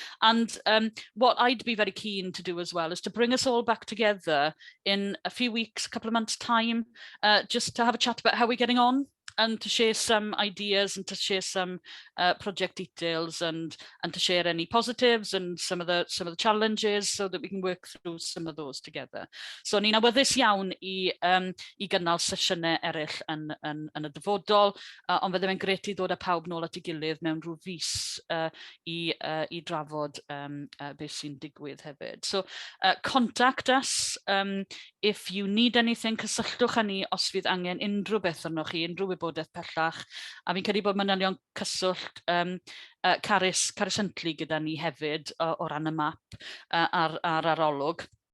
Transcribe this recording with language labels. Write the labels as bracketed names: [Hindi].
[English] And what I'd be very keen to do as well is to bring us all back together in a few weeks, a couple of months' time, just to have a chat about how we're getting on, and to share some ideas and to share some project details, and to share any positives and some of the challenges, so that we can work through some of those together. [Welsh] So ni'n awyddus iawn I gynnal sesiynau eraill yn y dyfodol, ond fydde fe'n grêt I ddod â pawb nôl at ei gilydd mewn rhyw fis I drafod beth sy'n digwydd hefyd. [English] So contact us if you need anything. [Welsh] Cysylltwch â ni os fydd angen unrhyw beth arnoch chi, unrhyw wybodaeth pellach, a fi'n credu bod manylion cyswllt Carys Huntley gyda ni hefyd o ran y map a'r arolwg.